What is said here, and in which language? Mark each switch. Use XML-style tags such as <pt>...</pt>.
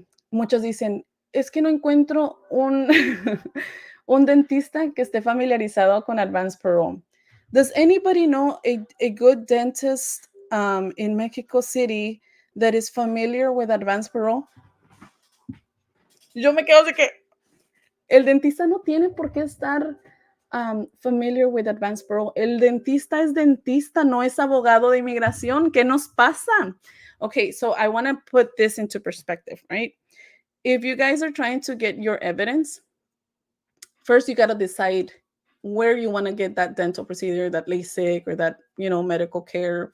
<es>Muchos dicen, es que no encuentro un dentista que esté familiarizado con Advance Parole.</es> <en>Does anybody know a good dentist in Mexico City that is familiar with Advance Parole?</en> <es>Yo me quedo así que el dentista no tiene por qué estar familiar</es> <en>with Advance Parole.</en> <es>El dentista es dentista, no es abogado de inmigración. ¿Qué nos pasa?</es> <en>Okay, so I want to put this into perspective, right? If you guys are trying to get your evidence, first you got to decide where you want to get that dental procedure, that LASIK, or that, medical care.</en>